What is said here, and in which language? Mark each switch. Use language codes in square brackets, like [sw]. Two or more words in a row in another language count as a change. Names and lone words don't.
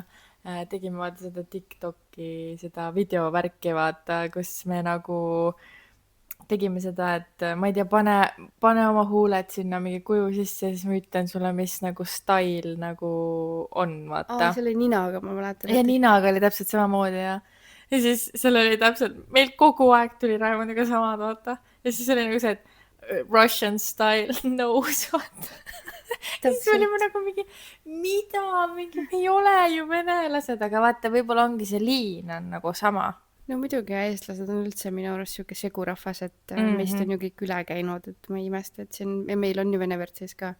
[et] Tegime vaata seda TikToki, seda videovärki vaata, kus me nagu tegime seda, et ma ei tea, pane oma huuled sinna mingi kuju sisse ja siis ma ütlen sulle, mis nagu style nagu on, vaata. Selle ninaga ma mäletan. Ja ninaga oli täpselt samamoodi ja siis seal oli täpselt, meil kogu aeg tuli Raimondiga samad, vaata. Ja siis oli nagu see, et [en] Russian style nose, [et] vaata. Siis me olime nagu mingi, mida, mingi, me ei ole ju venelased, aga vaata, võib-olla ongi see liin on nagu sama. No muidugi, eestlased on üldse minu arust siuke segurahvas, et meist on ju kõik üle käinud, et ma ei imesta, et siin, ja meil on ju vene verd sees ka.